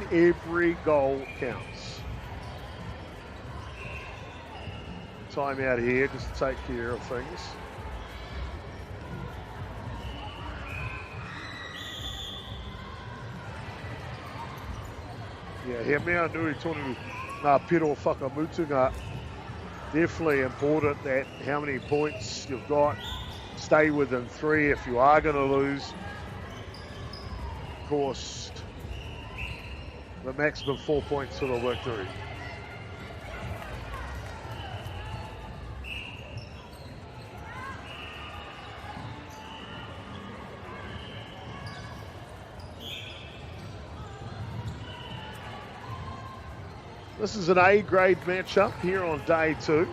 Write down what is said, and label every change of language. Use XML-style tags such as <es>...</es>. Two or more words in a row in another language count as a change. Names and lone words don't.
<en>Every goal counts. Time out here just to take care of things. Yeah,</en> <mi>he mea nui tonu ngā piro whakamutunga.</mi> <en>Definitely important that how many points you've got. Stay within 3 if you are going to lose. Of course, the maximum 4 points for the victory. This is an A-grade matchup here on day 2.</en>